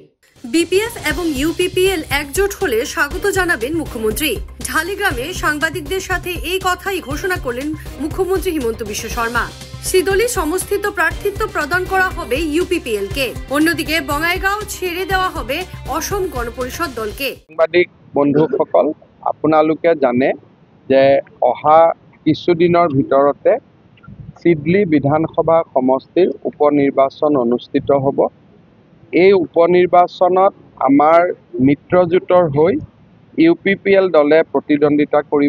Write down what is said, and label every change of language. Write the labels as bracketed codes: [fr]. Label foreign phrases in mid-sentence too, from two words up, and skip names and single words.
[bn] বিপিএফ এবং ইউপিপিএল একজোট হলে স্বাগত জানাবেন মুখ্যমন্ত্রী। ঢালিগ্রামে সাংবাদিকদের সাথে এই কথাই ঘোষণা করলেন মুখ্যমন্ত্রী হিমন্ত বিশ্ব শর্মা। সিদলি সমস্থিত প্রার্থিত্ব প্রদান করা হবে ইউপিপিএল কে। অন্যদিকে বঙাইগাঁও ছেড়ে দেওয়া হবে অসম গণপরিষদ দলকে। [as] সাংবাদিক বন্ধুসকল, আপোনালোকে জানে যে অহা কিছুদিনৰ ভিতৰতে সিডলি বিধানসভা সমষ্টিৰ উপনিৰ্বাচন অনুষ্ঠিত হ'ব। এই উপনিৰ্বাচনত আমাৰ মিত্ৰজোঁটৰ হৈ ইউপিপিএল দলে প্ৰতিদ্বন্দ্বিতা কৰিব।